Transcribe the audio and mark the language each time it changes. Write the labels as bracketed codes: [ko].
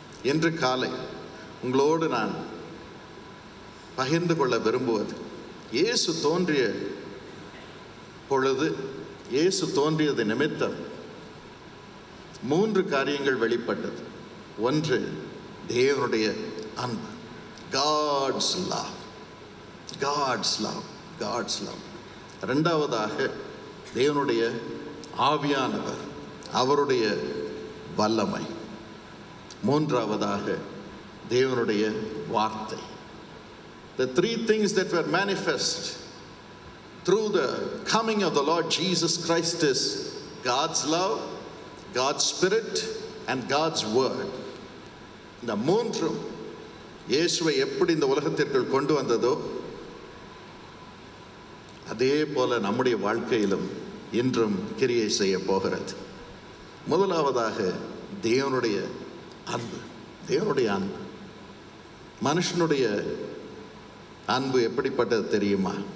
[ta] இன்று காலை உங்களோடு நான் பகிர்ந்து கொள்ள விரும்புவது, இயேசு தோன்றிய பொழுது, இயேசு தோன்றியது நிமித்தம் 3 காரியங்கள் வெளிப்பட்டது. ஒன்று, தேவனுடைய அன்பு, [en] God's love, God's love, God's love. [ta] இரண்டாவதாக தேவனுடைய ஆவியானவர், அவருடைய வல்லமை. மூன்றாவதாக தேவனுடைய வார்த்தை. [en] The 3 things that were manifest through the coming of the Lord Jesus Christ is God's love, God's Spirit and God's Word. [ta] இந்த 3 இயேசுவை எப்படி இந்த உலகத்திற்குள் கொண்டு வந்ததோ அதே போல நம்முடைய வாழ்க்கையிலும் இன்றும் கிரியை செய்ய போகிறது. முதலாவதாக தேவனுடைய அன்பு. தேவனுடைய அன்பு, மனுஷனுடைய அன்பு எப்படிப்பட்டது தெரியுமா?